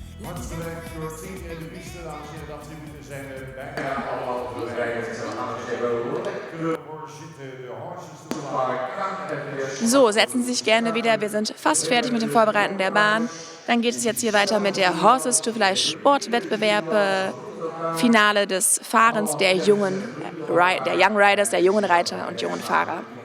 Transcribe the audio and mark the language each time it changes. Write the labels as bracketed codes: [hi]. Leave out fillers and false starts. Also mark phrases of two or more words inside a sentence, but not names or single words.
[nl] Hartelijk bedankt voor het team in de piste, dames en heren. Dat tribune zijn bijna allemaal bedrijven. [de] So, setzen Sie sich gerne wieder. Wir sind fast fertig mit dem Vorbereiten der Bahn. Dann geht es jetzt hier weiter mit der Horses to Fly Sportwettbewerb. Finale des Fahrens der Young Riders, der jungen Reiter und jungen Fahrer.